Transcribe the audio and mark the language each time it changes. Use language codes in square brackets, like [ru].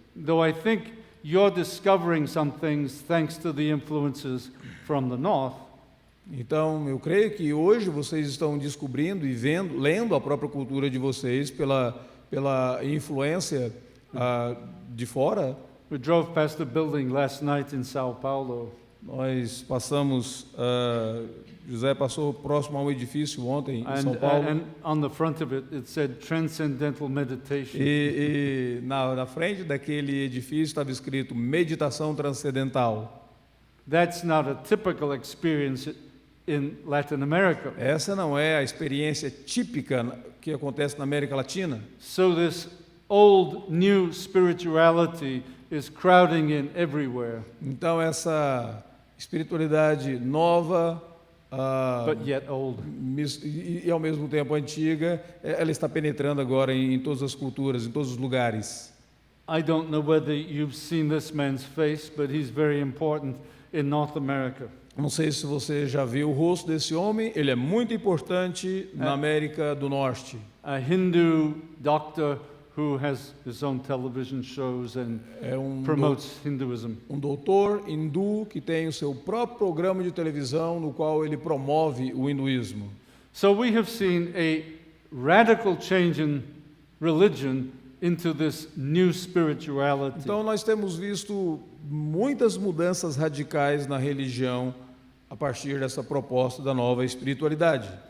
[en] Though I think you're discovering some things thanks to the influences from the North. [pt] Então, eu creio que hoje vocês estão descobrindo e lendo a própria cultura de vocês pela influência de fora. [en] We drove past a building last night in Sao Paulo. [pt] Nós passamos, José passou próximo a um edifício ontem em São Paulo. [en] And on the front of it, it said Transcendental Meditation. [pt] E na frente daquele edifício estava escrito Meditação Transcendental. [en] That's not a typical experience in Latin America. [pt] Essa não é a experiência típica que acontece na América Latina. [en] So this old, new spirituality is crowding in everywhere, [pt] Então essa espiritualidade nova, [en] but yet old. [pt] e ao mesmo tempo antiga, ela está penetrando agora em todas as culturas, em todos os lugares. [en] I don't know whether you've seen this man's face, but he's very important in North America. [pt] Não sei se você já viu o rosto desse homem, ele é muito importante na América do Norte. [en] A Hindu doctor who has his own television shows and [pt] É [en] promotes Hinduism. [pt] um doutor hindu que tem o seu próprio programa de televisão no qual ele promove o hinduísmo. [en] So we have seen a radical change in religion into this new spirituality. [pt] Então nós temos visto muitas mudanças radicais na religião a partir dessa proposta da nova espiritualidade.